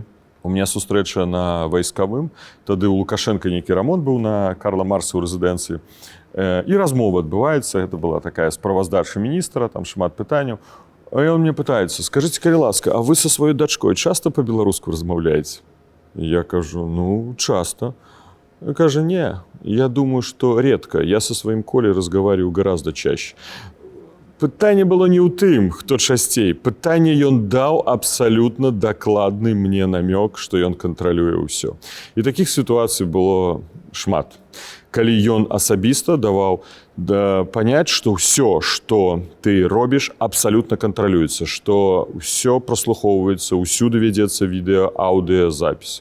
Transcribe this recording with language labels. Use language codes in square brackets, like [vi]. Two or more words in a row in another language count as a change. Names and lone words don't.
[ru] У меня [be] сустрэча на вайскавым. Тады ў Лукашенка нейкі рамонт быў на Карла Маркса ў рэзідэнцыі. І размова адбываецца. Гэта была такая справаздача міністра, там шмат пытанняў. А ён мне пытаецца: скажыце, калі ласка, а вы са сваёй дачкой часта па-беларуску размаўляеце? Я кажу: ну, часта. Кажа: [ru] не, я думаю, что редко. Я со своим Колей разговариваю гораздо чаще. [be] Пытанне было не ў тым, хто часцей. Пытанне ён даў абсалютна дакладны мне намёк, што ён кантралюе ўсё. І такіх сітуацый было шмат. калі ён асабіста даваў паняць, што ўсё, што ты робіш, абсалютна кантралюецца, што ўсё праслухоўваецца, ўсюды вядзецца відэа, аўдыёзапіс.